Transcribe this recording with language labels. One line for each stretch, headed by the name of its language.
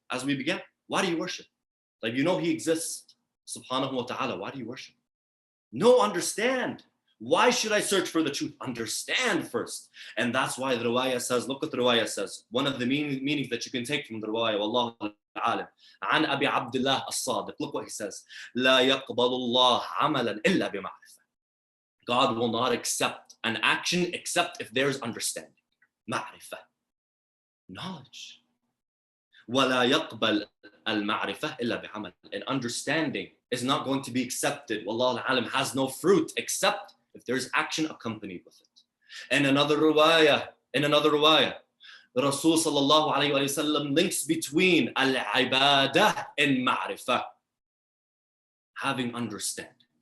English: As we began, why do you worship? Like, you know He exists, subhanahu wa ta'ala. Why do you worship? No, understand. Why should I search for the truth? Understand first. And that's why the riwayah says, look what the riwayah says. One of the meanings that you can take from the riwayah, Wallahu alim. An Abi Abdullah as-Sadiq. Look what he says.
Arabic: لا يقبل الله عملا إلا بمعرفة.
English: God will not accept an action except if there's understanding. Ma'rifah. Knowledge.
Arabic: ولا يقبل المعرفة إلا بعمل.
English: And understanding is not going to be accepted. Wallahu alim, has no fruit except if there's action accompanied with it. In another riwayah, the Rasul sallallahu alayhi wa sallam links between al-ibadah and ma'rifah. Having understanding.